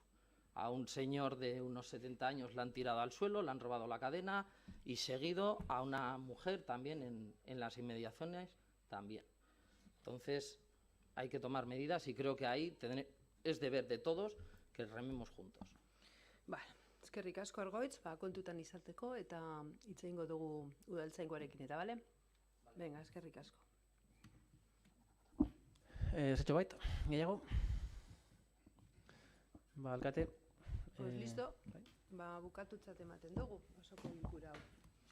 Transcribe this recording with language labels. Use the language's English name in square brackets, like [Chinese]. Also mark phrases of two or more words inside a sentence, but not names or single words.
[Spanish] A un señor de unos 70 años le han tirado al suelo, le han robado la cadena y seguido a una mujer también en las inmediaciones también. Entonces hay que tomar medidas y creo que ahí es deber de todos que rememos juntos. [Basque] Vale, eskerrik asko Argoitz, kontutan izateko eta hitz egingo dugu udaltzaingoarekin eta, bale? Venga, eskerrik asko. Zetxo bait, gehiago? Alkate. [Spanish] Pues listo, [Basque] bukatutzat ematen dugu, osoko bilkura hau.